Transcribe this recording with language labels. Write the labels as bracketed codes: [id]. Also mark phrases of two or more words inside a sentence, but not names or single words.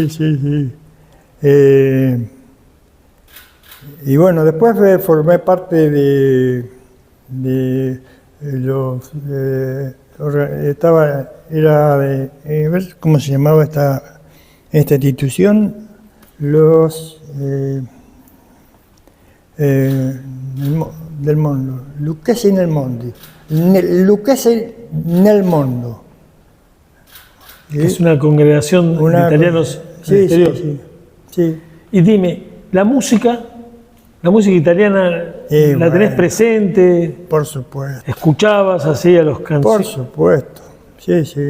[es] Y bueno, después formé parte de los... ¿cómo se llamaba esta institución? Del mundo. Lucchesi nel mondo. Lucchesi nel mondo. Es una congregación de italianos sí, exterior. Sí. Y dime, la música italiana, ¿la tenés presente? Por supuesto. ¿Escuchabas así a los canciones? Por supuesto, sí.